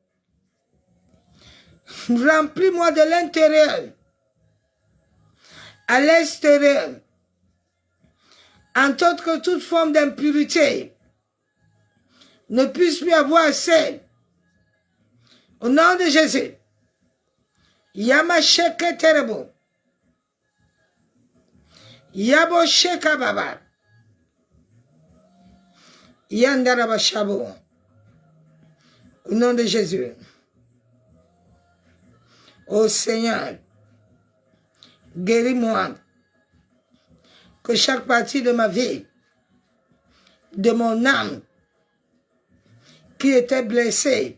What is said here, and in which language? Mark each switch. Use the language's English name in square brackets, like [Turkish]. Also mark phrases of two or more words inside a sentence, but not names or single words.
[French] Remplis-moi de l'intérieur à l'extérieur, en sorte que toute forme d'impurité ne puisse plus avoir accès. Au nom de Jésus. Yamasheke terebo. Yabo sheka baba. Yandaraba shabo. Au nom de Jésus. Ô Seigneur, guéris-moi. Que chaque partie de ma vie, de mon âme, qui étaient blessés.